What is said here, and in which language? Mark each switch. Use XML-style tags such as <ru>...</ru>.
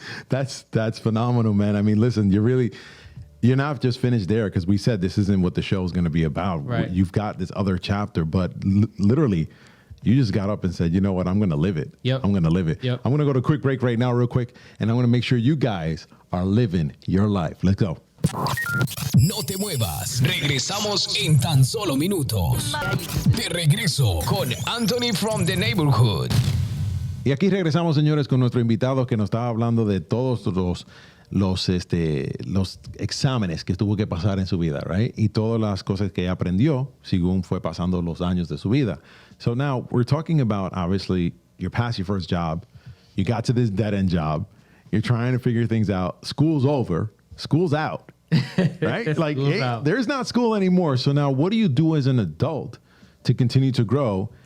<en>That's phenomenal, man. I mean, listen, you're not just finished there, because we said this isn't what the show is going to be about. Right. You've got this other chapter, but literally, you just got up and said, you know what, I'm going to live it. I'm going to live it. I'm going to go to a quick break right now, real quick, and I'm going to make sure you guys are living your life. Let's go.</en> <es>No te muevas. Regresamos en tan solo minutos. De regreso con Anthony from the Neighborhood. Y aquí regresamos, señores, con nuestro invitado que nos estaba hablando de todos los exámenes que tuvo que pasar en su vida, right? Y todas las cosas que aprendió según fue pasando los años de su vida.</es> <en>So now we're talking about, obviously, you're past your first job. You got to this dead-end job. You're trying to figure things out. School's over. School's out. Right? Like, there's not school anymore. So now what do you do as an adult to continue to grow?</en>